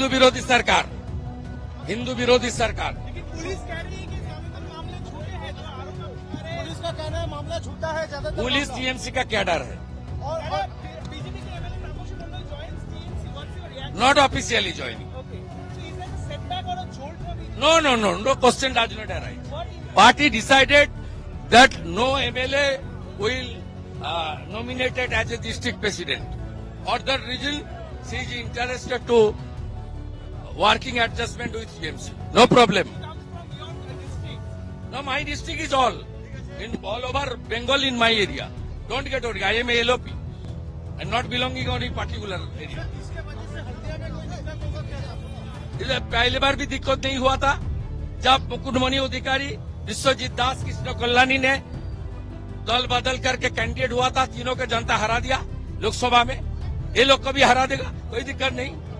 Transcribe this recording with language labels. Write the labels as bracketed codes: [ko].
[hi] हिंदू विरोधी सरकार, हिंदू विरोधी सरकार। पुलिस कह रही है कि ज्यादातर मामले छोटे हैं, जो आरोप पुलिस का कहना है मामला छोटा है ज्यादातर। पुलिस टीएमसी का क्या डर है? और [en] बीजेपी के एमएलए प्रमोशन Mandal joins TMC, what's your reaction? Not officially joining. Okay, so is that setback or a jolt for BJP? No question does not arise. Party decided that no MLA will nominated as a district president. For that reason, she is interested to working adjustment with TMC. No problem. comes from your district. No, my district is all over Bengal in my area. Don't get worried. I am a LOP. I'm not belonging on any particular area. [hi] इसके वजह से हत्या में कोई दिक्कत होगा क्या? इसे पहली बार भी दिक्कत नहीं हुआ था जब मुकुटमणि अधिकारी, विश्वजीत दास, कृष्ण कल्याणी ने दल बदल करके कैंडिडेट हुआ था। तीनों को जनता हरा दिया लोकसभा में। ये लोग को भी हरा देगा, कोई दिक्कत नहीं।